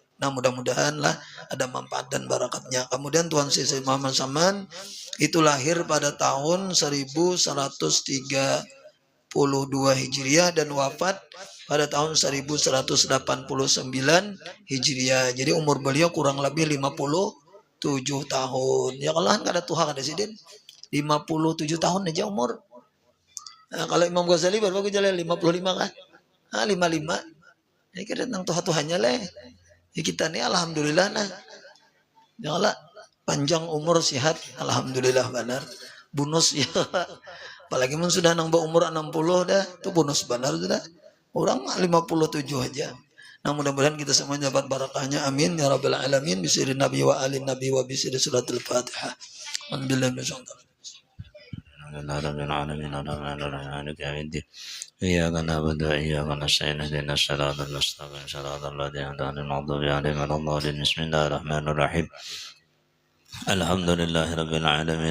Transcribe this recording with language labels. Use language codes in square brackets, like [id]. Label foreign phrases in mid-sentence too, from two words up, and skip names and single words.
[id] Nah, mudah-mudahan lah ada manfaat dan barakatnya. Kemudian Tuhan Muhammad Saman itu lahir pada tahun 1132 Hijriah dan wafat pada tahun 1189 Hijriah. Jadi umur beliau kurang lebih 57 tahun. [bjn] Ya kalau kan kada tua kada Sidin. 57 tahun aja umur. [id] Nah, kalau Imam Ghazali baru jalan 55 kan? 55. [bjn] Ini kita tentang tuha-tuhanya lah. Ya kita nih alhamdulillah nah. [id] Ya Allah panjang umur sehat alhamdulillah benar. Bonus ya. [bjn] Apalagi mun sudah nang umur 60 dah, itu bonus benar sudah. [id] Orang 57 aja. Nah, mudah-mudahan kita semua dapat barakahnya. [ar] Amin ya rabbal alamin. Bismillah nabi wa alin nabi wa bismillah suratul Fatihah. Alhamdulillah إياك نعبد وإياك نستعين اهدنا الصراط المستقيم صراط الذين أنعمت عليهم غير المغضوب عليهم ولا الضالين بسم الله الرحمن الرحيم الحمد لله رب العالمين.